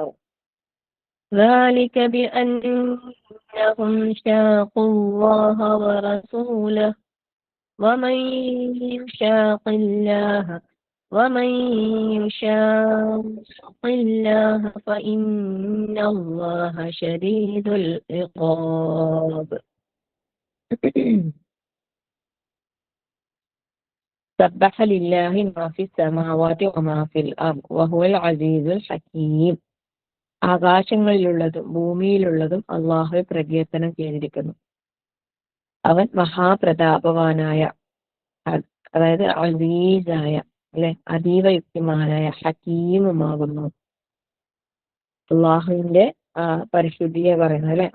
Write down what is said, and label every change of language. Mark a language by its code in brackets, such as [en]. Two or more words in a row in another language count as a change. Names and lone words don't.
[ar] ذلك بأنهم شاقوا الله ورسوله ومن يشاق الله فإن الله شديد العقاب. سبح لله ما في السماوات وما في الأرض وهو العزيز الحكيم. [ml] ആകാശങ്ങളിലുള്ളതും ഭൂമിയിലുള്ളതും അള്ളാഹുവെ പ്രകീർത്തനം ചെയ്തിരിക്കുന്നു. അവൻ മഹാപ്രതാപവാനായ, അതായത് അസീസായ, അല്ലെ, അതീവ യുക്തിമാനായ, ഹക്കീമുമാകുന്നു. അള്ളാഹുവിന്റെ പരിശുദ്ധിയെ പറയുന്നത് അല്ലെ.